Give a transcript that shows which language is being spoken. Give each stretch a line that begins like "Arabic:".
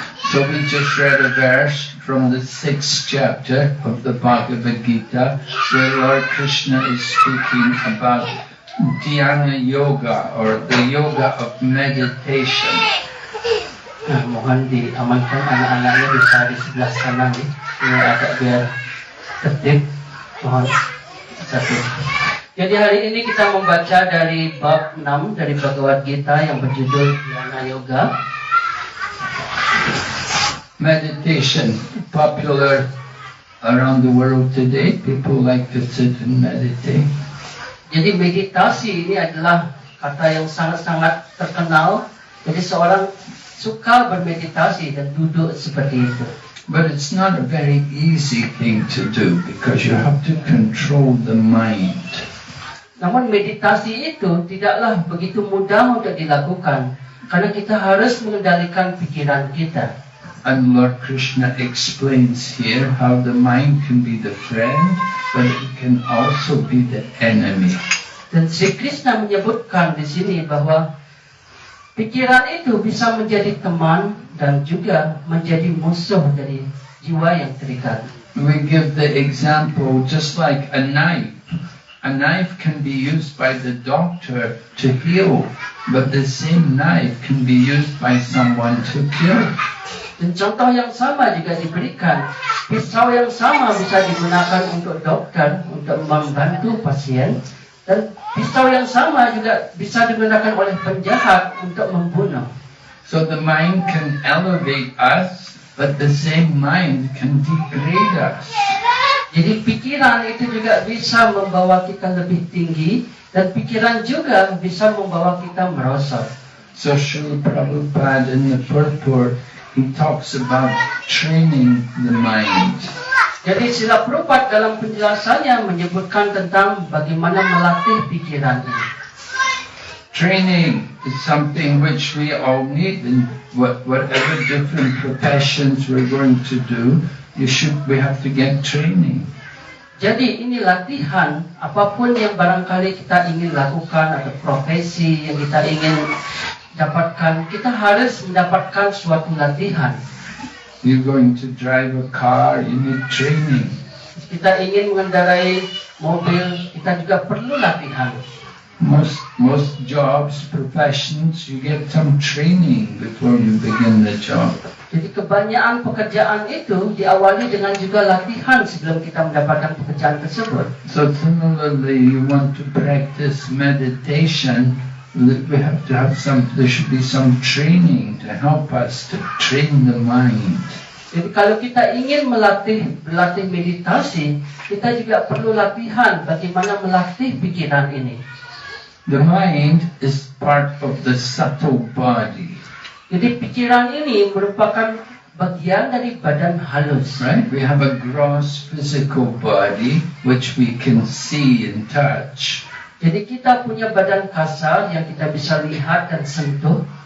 English: So we just read a verse from the 6th chapter of the Bhagavad Gita where Lord Krishna is speaking about Dhyana Yoga or the yoga of meditation.
Indonesian: Nah, mohon diamankan anak-anaknya bisa di sebelah kanan nih. Ini agak biar tertib. Mohon satu. Jadi hari ini kita membaca dari bab 6 dari Bhagavad Gita yang berjudul Dhyana Yoga.
English: Meditation, popular around the world today. People like to sit and meditate.
Indonesian: Jadi meditasi ini adalah kata yang sangat-sangat terkenal. Jadi seorang suka bermeditasi dan duduk seperti itu.
English: But it's not a very easy thing to do because you have to control the mind.
Indonesian: Namun meditasi itu tidaklah begitu mudah untuk dilakukan karena kita harus mengendalikan pikiran kita.
English: And Lord Krishna explains here how the mind can be the friend, but it can also be the enemy.
Indonesian: Dan Sri Krishna menyebutkan di sini bahwa pikiran itu bisa menjadi teman dan juga menjadi musuh dari jiwa yang terikat.
English: We give the example just like a knife. A knife can be used by the doctor to heal, but the same knife can be used by someone to kill.
Indonesian: Dan contoh yang sama juga diberikan. Pisau yang sama bisa digunakan untuk dokter, untuk membantu pasien. Dan pisau yang sama juga bisa digunakan oleh penjahat untuk membunuh.
English: So the mind can elevate us, but the same mind can degrade us.
Indonesian: Jadi pikiran itu juga bisa membawa kita lebih tinggi. Dan pikiran juga bisa membawa kita merosot.
English: So Srila Prabhupada in the purport, he talks about training the mind.
Indonesian: Jadi Srila Prabhupada dalam penjelasannya menyebutkan tentang bagaimana melatih pikiran ini.
English: Training is something which we all need in whatever different professions we're going to do. We have to get training.
Indonesian: Jadi ini latihan, apapun yang barangkali kita ingin lakukan atau profesi yang kita ingin dapatkan, kita harus mendapatkan suatu latihan.
English: You're going to drive a car, you need training.
Indonesian: Kita ingin mengendarai mobil, kita juga perlu latihan.
English: Most jobs, professions, you get some training before you begin the job.
Indonesian: Jadi kebanyakan pekerjaan itu diawali dengan juga latihan sebelum kita mendapatkan pekerjaan tersebut.
English: So similarly, you want to practice meditation, there should be some training to help us to train the mind.
Indonesian: Jadi kalau kita ingin berlatih meditasi, kita juga perlu latihan bagaimana melatih pikiran ini.
English: The mind is part of the subtle body.
Indonesian: Jadi pikiran ini merupakan bagian dari badan halus.
English: Right? We have a gross physical body which we can see and touch.
Indonesian: Jadi kita punya badan kasar yang kita bisa lihat dan sentuh.